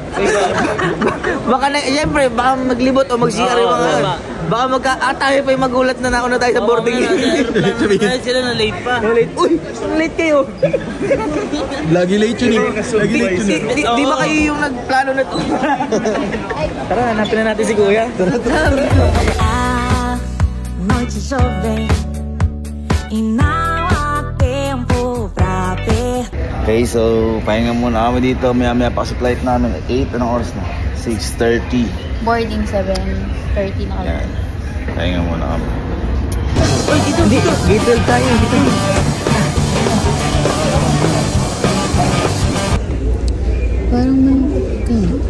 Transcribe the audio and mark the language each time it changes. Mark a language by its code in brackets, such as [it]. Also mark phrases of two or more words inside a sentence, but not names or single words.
[tl] Baka na, siyempre, baka maglibot o mag-CR yung mga yun. Baka tayo pa yung magulat na nauna tayo sa boarding gate. Dahil sila na late pa. Late. Uy, late kayo. Lagi late yun eh. Lagi late yun eh. Di ba kayo yung nagplano na ito? Tara, hanapin na natin si Kuya. [pt] A noite jovem e não há tempo pra perder. [en] Okay, so [tl] pahinga muna kami dito. Maya-maya pa sa flight namin. 8, anong oras na? 6:30. Boarding 7:30 na kami. Yan. Pahinga muna kami. Uy, dito! Dito tayo, dito. Parang malungkot ka.